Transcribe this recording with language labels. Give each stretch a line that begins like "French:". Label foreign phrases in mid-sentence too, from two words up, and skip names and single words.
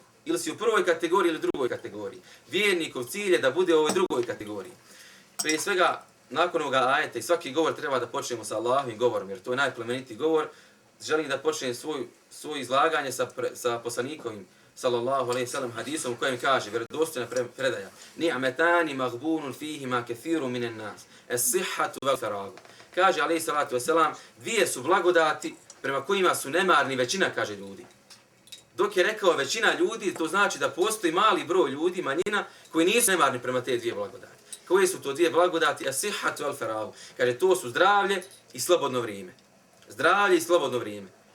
Bosnian: Ili si u prvoj kategoriji ili drugoj kategoriji. Vjernikov cilj je da bude u ovoj drugoj kategoriji. Prije svega, nakon ovoga ajeta i svaki govor treba da počnemo sa Allahovim govorom, jer to je najplemenitiji govor. Želim da počnem svoje izlaganje sa poslanikovim
Arabic: صلى الله عليه وسلم
Bosnian: hadisom u kojem kaže vjerodostojna predaja:
Arabic: "نعمتان مغبون فيهما كثير من الناس الصحة والفراغ."
Bosnian: Kaže
Arabic: عليه الصلاة والسلام,
Bosnian: dvije su blagodati prema kojima su nemarni većina, kaže, ljudi. Dok je rekao većina ljudi, to znači da postoji mali broj ljudi, manjina, koji nisu nemarni prema te dvije blagodati. Koje su to dvije blagodati?
Arabic: الصحة والفراغ.
Bosnian: Kaže, to su zdravlje i slobodno vrijeme. Zdravlje i slobodno vrijeme.